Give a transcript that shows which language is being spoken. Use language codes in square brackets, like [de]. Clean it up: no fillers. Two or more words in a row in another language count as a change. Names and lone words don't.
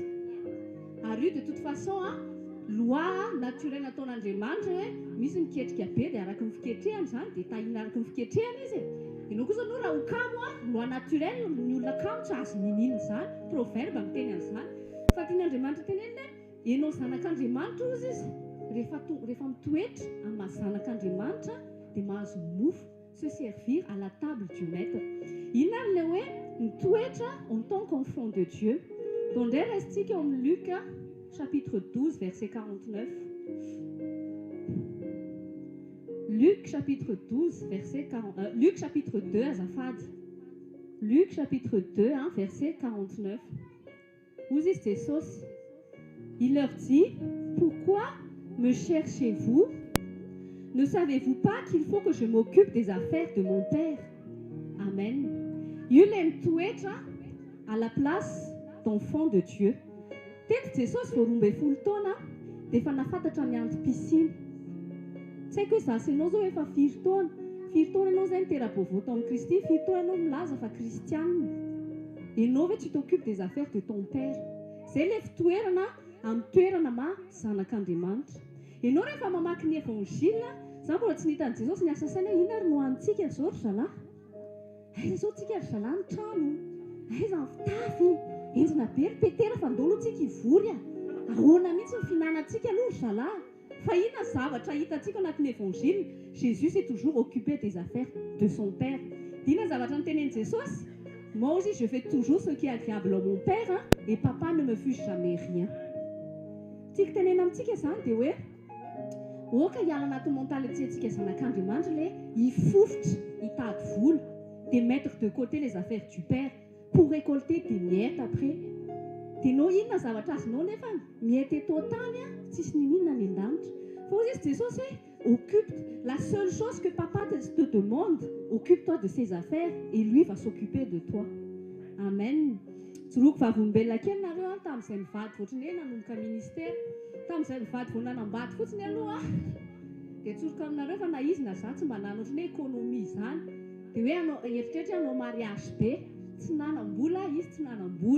[mg] Ary io [fr] de toute façon loi naturelle [mg] nataon'Andriamanitra hoe misy miketrika be dia araka ny fiketrehany zany dia tahina araka ny fiketrehany izy. Ianao kosa anao raha ho kamo [fr] loi naturelle [mg] ny olona kamo tsy azo ninina zany, proverbe miteny an'izany. Fa tian'Andriamanitra tenenina ianao zanak'Andriamanitra ozy izy rehefa mitoetra amin'ny zanak'Andriamanitra dia mahazo mofo [fr] se servir à la table du maître. [mg] Inona ilay hoe mitoetra [fr] en tant qu'enfant de Dieu. [mg] Donc indray raisitsika eo amin'ny [fr] Luc chapitre 12 verset 49. Luc chapitre 12 verset 40, Luc chapitre 2 azafady. Luc chapitre 2 verset 49. [mg] Hozy izy Jesosy. [fr] Il leur dit, pourquoi me cherchez-vous? Ne savez-vous pas qu'il faut que je m'occupe des affaires de mon Père? [mg] Amen. Io ilay mitoetra [fr] à la place d'enfant de Dieu. [mg] Teto Jesosy vao 12 taona dia efa nafantatra ny antom-pisiny. Tsy haiko hoe za sy ianao zao efa 4 taona. 4 taona ianao zay nitera-baovao tao amin'ny Kristy, 4 taona ianao milaza fa kristianina. Ianao ve [fr] tu t'occupes des affaires de ton Père? [mg] Zay ilay fitoerana amin'ny toerana zanak'Andriamanitra. Ianao rehefa mamaky ny evangelina, za mbola tsy nitan'i Jesosy ny asa saina ina ary no antsika zao ry zalahy. Aiza zao tsika ry zalahy ny trano? Aiza ny fitafy? Enjina be ry petera fa ndao aloha tsika hivory a. Ahoana mihitsy ny finanantsika aloha ry zalahy? Fa inona zavatra hitantsika anatin'ny evangelina? [fr] Jésus s'est toujours occupé des affaires de son Père. [mg] Dina zavatra nitenen'i Jesosy? [fr] Moi aussi je fais toujours ce qui est agréable à mon Père et papa ne me fiche jamais rien. [mg] Tiako tenena amintsika zany dia hoe oka hiala anaty mentalitetintsika zanak'Andriamanitra ilay hifofotra hitady vola [fr] de mettre de côté les affaires du Père pour récolter des miettes après. [mg] Dia nao inona zavatra azonao nefa miety eto tany tsisy ninina ny an-danitra. Fa ozy izy Jesosy hoe [fr] occupe la seule chose que papa te demande, occupe-toi de ses affaires et lui va s'occuper de toi. [mg] Amen. Tsoroko vavolombelona kely nareo tamin'izay mivady ohatrany hoe nanomboka ministère, tamin'izay mivady vao nanambady fotsiny aloha dia tsoroko aminareo fa na izy na za tsy mba nana ohatrany hoe économie izany dia hoe anao eritreritra anao mariage be tsy nanam-bola izy tsy nanam-bola.